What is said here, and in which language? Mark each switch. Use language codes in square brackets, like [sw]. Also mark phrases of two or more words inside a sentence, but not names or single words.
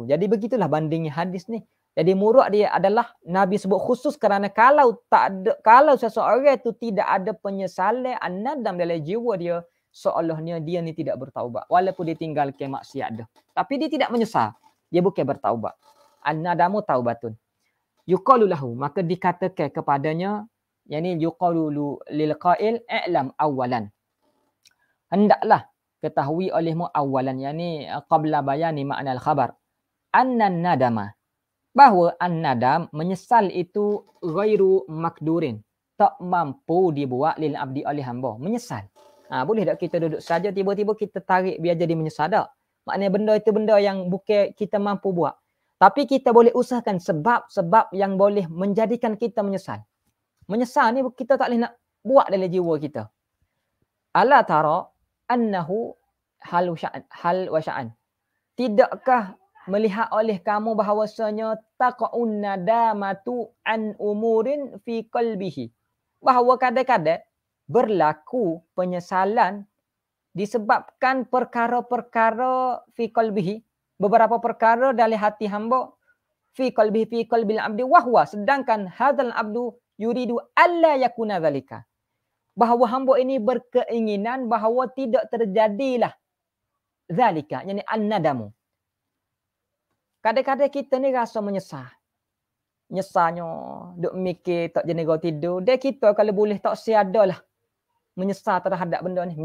[ms] Jadi begitulah bandingnya hadis ni. Jadi murad dia adalah Nabi sebut khusus kerana kalau seseorang itu tidak ada penyesalan an-nadam dalam jiwa dia, seolahnya dia ni tidak bertaubat. Walaupun dia tinggalkan maksiat dah. Tapi dia tidak menyesal. Dia bukan bertaubat. [ar] الندم توبة. يقال له, [ms] maka dikatakan kepadanya, yakni [ar] يقال للقائل اعلم أولا. [ms] Hendaklah ketahui olehmu awalan, yakni [ar] قبل بيان معنى الخبر، أن الندم, [ms] bahawa an-nadam menyesal itu [ar] غير مقدور, [ms] tak mampu dibuat [ar] للعبد [ms] oleh hamba. Menyesal. Boleh tak kita duduk saja tiba-tiba kita tarik biar jadi menyesal tak? Maknanya benda itu benda yang bukan kita mampu buat. Tapi kita boleh usahakan sebab-sebab yang boleh menjadikan kita menyesal. Menyesal ni kita tak boleh nak buat dalam jiwa kita. [ar] ألا ترى أنه حال وشأن. [ms] Tidakkah melihat oleh kamu bahawasanya [ar] تقع الندامة عن أمور في قلبه. [ms] Bahawa kadang-kadang berlaku penyesalan disebabkan perkara-perkara [ar] في قلبه, [ms] beberapa perkara dalam hati hamba, [ar] في قلب العبد وهو, sedangkan هذا العبد يريد ألا يكون ذلك. [ms] Bahawa hamba ini berkeinginan bahawa tidak terjadilah zalika, yakni an-nadamu. Kadang-kadang kita ni rasa menyesal. Nyesalnya, duk mikir tak jenis tidur. Dia kita kalau boleh tak siadalah menyesal terhadap benda ni.